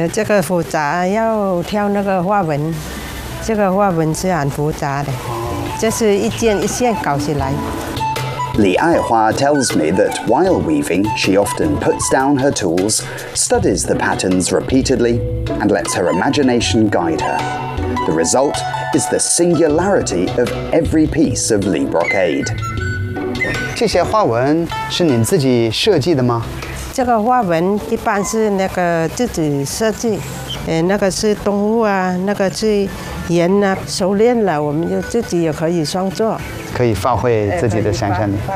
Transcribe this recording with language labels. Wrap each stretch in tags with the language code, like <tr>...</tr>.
<zh>这个复杂要挑那个花纹，这个花纹是很复杂的，这是一件一线搞起来。</zh> <en>Li Aihua tells me that while weaving, she often puts down her tools, studies the patterns repeatedly, and lets her imagination guide her. The result is the singularity of every piece of Li brocade.</en> <zh>这些花纹是你自己设计的吗？这个花纹一般是那个自己设计，那个是动物啊，那个是人啊，熟练了我们就自己也可以创作，可以发挥自己的想象力。</zh>